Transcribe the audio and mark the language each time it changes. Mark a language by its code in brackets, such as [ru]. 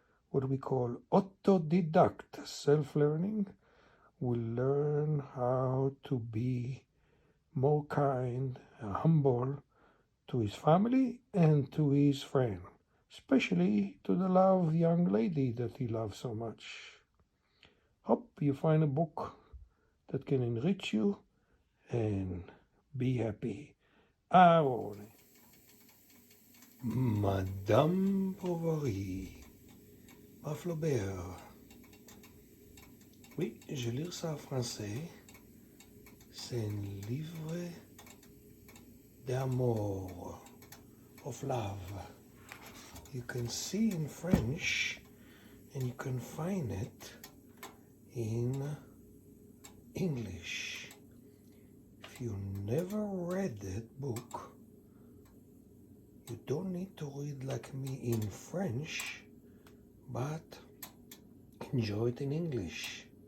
[en] what we call autodidact self-learning, will learn how to be more kind and humble to his family and to his friend, especially to the loved young lady that he loves so much. Hope you find a book that can enrich you and be happy. Aaron. [fr] Madame Bovary par Flaubert. Oui, je lis ça en français. C'est un livre d'amour, [en] of love. You can see in French and you can find it in English. If you never read that book, you don't need to read like me in French, but enjoy it in English.